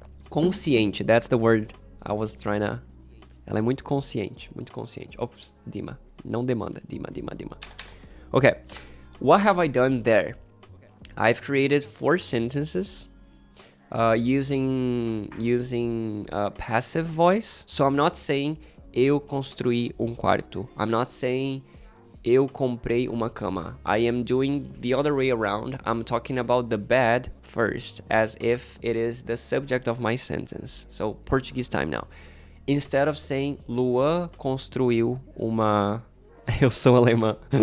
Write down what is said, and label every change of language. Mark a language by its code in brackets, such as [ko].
[en] Consciente, that's the word I was trying to... [pt] Ela é muito consciente, muito consciente. Ops, Dima. Não demanda. Dima. Okay. [en] What have I done there? I've created 4 sentences using passive voice. So I'm not saying [pt] eu construí quarto. [en] I'm not saying [pt] eu comprei uma cama. [en] I am doing the other way around. I'm talking about the bed first, as if it is the subject of my sentence. So Portuguese time now. Instead of saying [pt] Luan construiu uma... Eu sou alemã.